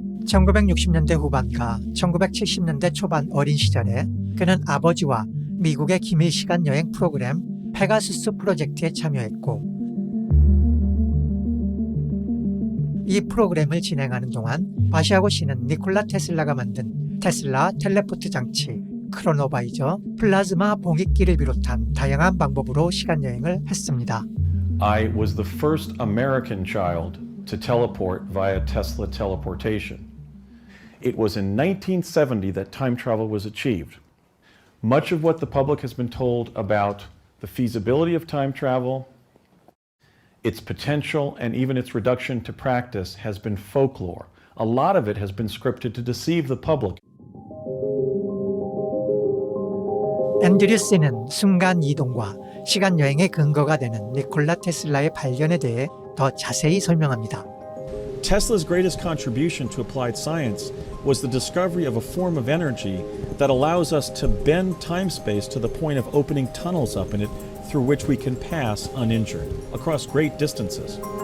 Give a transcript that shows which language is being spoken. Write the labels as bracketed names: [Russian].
[Korean] 1960년대 후반과 1970년대 초반 어린 시절에 그는 아버지와 미국의 기밀 시간여행 프로그램 페가수스 프로젝트에 참여했고, 이 프로그램을 진행하는 동안 바시아고 씨는 니콜라 테슬라가 만든 테슬라 텔레포트 장치, 크로노바이저, 플라즈마 봉익기를 비롯한 다양한 방법으로 시간여행을 했습니다. [English] I was the first American child to teleport via Tesla teleportation. It was in 1970 that time travel was achieved. Much of what the public has been told about the feasibility of time travel, its potential, and even its reduction to practice has been folklore. A lot of it has been scripted to deceive the public. [Korean] 앤드류 씨는 순간 이동과 시간여행의 근거가 되는 니콜라 테슬라의 발견에 대해 더 자세히 설명합니다. [English] Tesla's greatest contribution to applied science was the discovery of a form of energy that allows us to bend time-space to the point of opening tunnels up in it through which we can pass uninjured across great distances.